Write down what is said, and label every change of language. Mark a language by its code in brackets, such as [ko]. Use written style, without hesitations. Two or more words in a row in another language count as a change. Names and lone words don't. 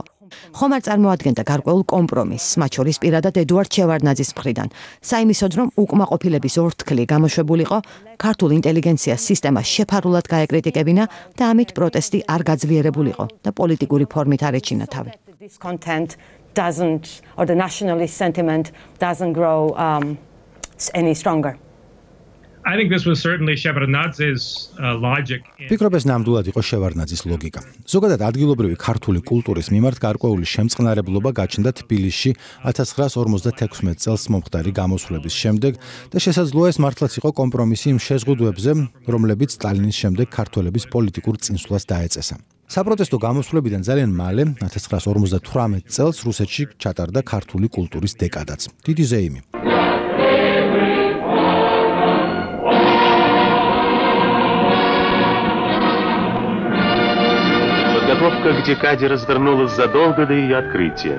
[ka] ხომ არ წარმოადგენდა გარკვეულ კომპრომისს, მათ შორის პირადად ედუარდ შევარდნაძის მხრიდან, საიმისოდ, რომ უკმაყოფილების ორთქლი გამოშვებულიყო, ქართულ ინტელიგენციას სისტემა შეფარულად გაეკრიტიკებინა და ამით პროტესტი არ გაძლიერებულიყო და პოლიტიკური ფორმით არ ეჩინა თავი. [en] Discontent doesn't, or the nationalist sentiment doesn't grow any stronger. I think this was certainly Shevardnadze's logic. [ka] ფიქრობ ეს ნამდვილად იყო შევარდნაძის ლოგიკა. ზოგადად ადგილობრივი ქართული კულტურის მიმართ გარკვეული შემწყნარებლობა გაჩნდა თბილისში 1956 წელს მომხდარი გამოსვლების შემდეგ და შესაძლოა ეს მართლაც იყო კომპრომისი იმ შეზღუდვებზე, რომლებიც სტალინის შემდეგ ქართველების პოლიტიკურ წინსვლას დაეწესა. საპროტესტო გამოსვლებიდან ძალიან მალე 1958 წელს რუსეთში ჩატარდა ქართული კულტურის დეკადაც. დიდი ზეიმი. [ru] Подготовка к декаде развернулась задолго до ее открытия.